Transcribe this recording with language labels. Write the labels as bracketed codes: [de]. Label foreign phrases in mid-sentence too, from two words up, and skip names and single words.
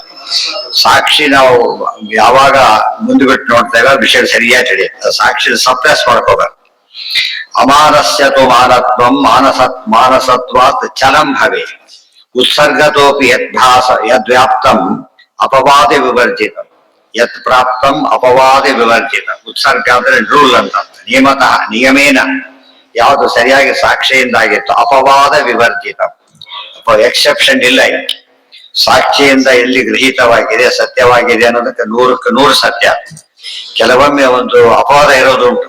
[kn] ಸಾಕ್ಷಿ ನಾವು ಯಾವಾಗ ಮುಂದುಬಿಟ್ಟು ನೋಡ್ತೇವೆ ವಿಷಯ ಸರಿಯಾಗಿ ತಿಳಿಯುತ್ತೆ. ಸಾಕ್ಷಿ ಸಪ್ರೆಸ್ ಮಾಡ್ಕೋಬೇಕು. [sa] ಅಮಾನಸ್ಯತು ಮಾನತ್ವಂ ಮಾನಸತ್ವಾತ್ ಚಲಂ ಭವೆ ಉತ್ಸರ್ಗತೋಪಿ ಯದ್ವ್ಯಾಪ್ತಂ ಅಪವಾದ ವಿವರ್ಜಿತ ಯತ್ ಪ್ರಾಪ್ತಂ ಅಪವಾದ ವಿವರ್ಜಿತ. [kn] ಉತ್ಸರ್ಗ ಅಂದ್ರೆ ರೂಲ್ ಅಂತ, [sa] ನಿಯಮತಃ ನಿಯಮೇನ [kn] ಯಾವುದು ಸರಿಯಾಗಿ ಸಾಕ್ಷಿಯಿಂದಾಗಿತ್ತು [sa] ಅಪವಾದ ವಿವರ್ಜಿತ, [kn] ಎಕ್ಸೆಪ್ಷನ್ ಇಲ್ಲ. ಸಾಕ್ಷಿಯಿಂದ ಎಲ್ಲಿ ಗೃಹೀತವಾಗಿದೆ ಸತ್ಯವಾಗಿದೆ ಅನ್ನೋದಕ್ಕೆ 100ಕ್ಕೆ 100 ಸತ್ಯ. ಕೆಲವೊಮ್ಮೆ ಒಂದು ಅಪವಾದ ಇರೋದುಂಟು.